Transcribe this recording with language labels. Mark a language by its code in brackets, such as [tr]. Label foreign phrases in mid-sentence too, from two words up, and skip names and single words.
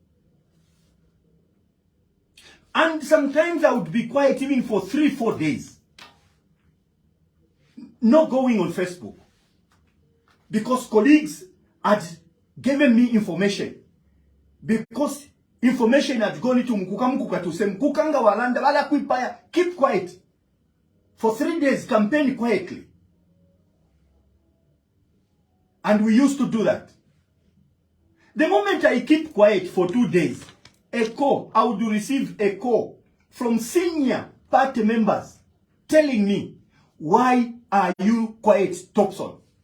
[en] And sometimes I would be quiet even for 3-4 days. Not going on Facebook. Because colleagues had given me information. Because information had gone into Mukuka to say, [bem] Mukukanga walanda wala kuipaya, [en] keep quiet. For 3 days, campaign quietly. And we used to do that. The moment I keep quiet for 2 days, I would receive a call from senior party members telling me, why are you quiet, Topson?